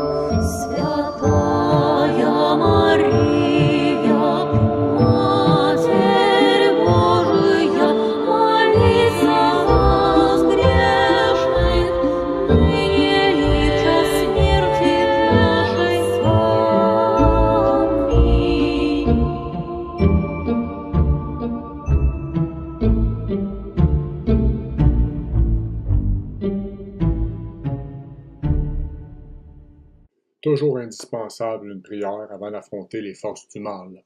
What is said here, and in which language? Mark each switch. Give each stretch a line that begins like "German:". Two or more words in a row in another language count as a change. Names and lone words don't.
Russian: Святая Мария, Матерь Божия, молись за нас грешных, ныне и в час смерти нашей.
French: Toujours indispensable une prière avant d'affronter les forces du mal.